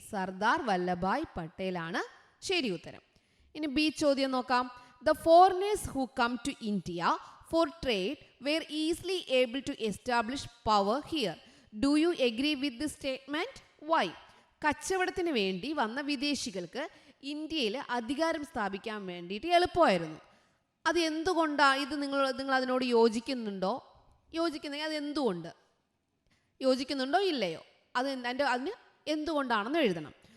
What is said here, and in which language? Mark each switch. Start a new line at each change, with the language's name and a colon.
Malayalam: സർദാർ വല്ലഭായ് പട്ടേൽ ആണ് ശരി ഉത്തരം. ഇനി ബി ചോദ്യം നോക്കാം.
English: the foreigners who come to India for trade were easily able to establish power here. Do you agree with this statement? Why?
Malayalam: കച്ചവടത്തിന് വേണ്ടി വന്ന വിദേശികൾക്ക് ഇന്ത്യയിൽ അധികാരം സ്ഥാപിക്കാൻ വേണ്ടിയിട്ട് എളുപ്പമായിരുന്നു. അത് എന്തുകൊണ്ടാണ്? ഇത് നിങ്ങൾ അതിനോട് യോജിക്കുന്നുണ്ടോ? യോജിക്കുന്നെങ്കിൽ അത് എന്തുകൊണ്ട്? യോജിക്കുന്നുണ്ടോ ഇല്ലയോ? അതിന് എന്തുകൊണ്ടാണെന്ന് എഴുതണം.